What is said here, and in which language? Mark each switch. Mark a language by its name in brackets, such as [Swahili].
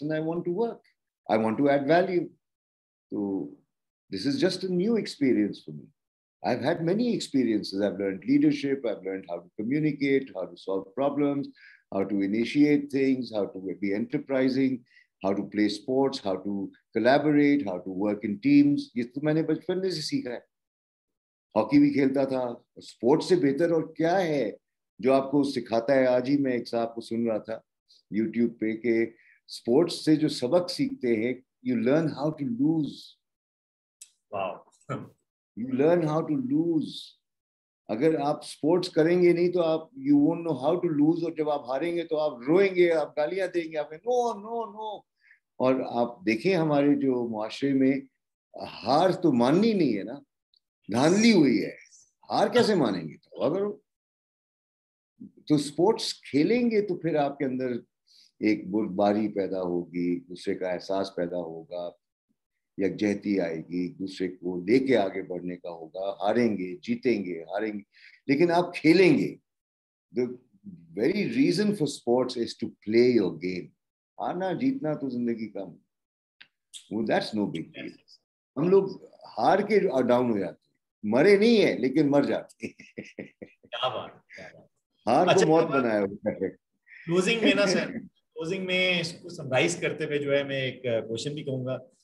[English] And I want to work, I want to add value. So this is just a new experience for me. I've had many experiences. I've learned leadership, I've learned how to communicate, how to solve problems, how to initiate things, how to be enterprising, how to play sports, how to collaborate, how to work in teams. [Urdu] یہ تو میں نے بچپن میں سے سیکھا ہے. Hockey بھی کھیلتا تھا. اسپورٹس سے بہتر اور کیا ہے جو آپ کو سکھاتا ہے. آج ہی میں ایک صاحب کو سن رہا تھا یوٹیوب پہ کہ اسپورٹس سے جو سبق سیکھتے ہیں, [English] you learn how to lose. Wow. You learn how to lose. [Urdu] اگر آپ اسپورٹس کریں گے نہیں تو آپ [English] you won't know how to lose, [Urdu] اور جب آپ ہاریں گے تو آپ روئیں گے, آپ گالیاں دیں گے, آپ نو. اور آپ دیکھیں ہمارے جو معاشرے میں ہار تو ماننی نہیں ہے نا, دھاندلی ہوئی ہے. ہار کیسے مانیں گے؟ تو اگر تو اسپورٹس کھیلیں گے تو پھر آپ کے اندر ایک بردباری پیدا ہوگی, دوسرے کا احساس پیدا ہوگا, یکجہتی آئے گی, ایک دوسرے کو لے کے آگے بڑھنے کا ہوگا. ہاریں گے, جیتیں گے, ہاریں گے, لیکن آپ کھیلیں گے. [English] The very reason for sports is to play your game. [Urdu] ہارنا جیتنا تو زندگی کا [English] that's no big deal. [Urdu] ہم لوگ ہار کے ڈاؤن ہو جاتے ہیں, مرے نہیں ہیں لیکن مر جاتے ہیں. کیا بات. ہار کو موت بنایا ہوتا ہے. کلوزنگ میں نا سر, کلوزنگ میں اس کو سمرائز کرتے ہوئے جو ہے میں ایک کوشچن بھی کہوں گا.